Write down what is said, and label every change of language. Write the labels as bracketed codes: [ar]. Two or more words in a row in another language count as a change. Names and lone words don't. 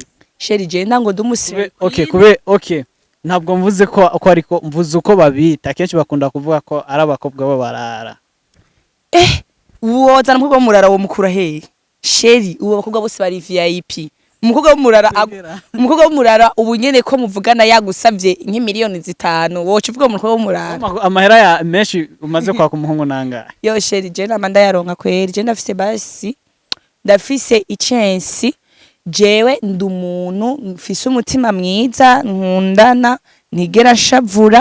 [rn] Sheri je ndango ndamusireye. okay ntabwo mvuze ko ariko mvuze uko babita akenshi bakunda kuvuga ko ari abakobwa bo barara Woza n'umukobwa w'umurara wo mukura hehe? Sheri uwo bakobwa bose bari VIP. Umukobwa w'umurara ubu nyene ko muvugana yagusavye nk'imiliyoni 5 woca uvuga umukobwa w'umurara. Amahera ya menshi umaze kwaka umuhungu nanga Yo sheri je namanda yaronka kweri je ndafise icensi jewe ndi umuntu mfise umutima mwiza nkundana ntigera nshavura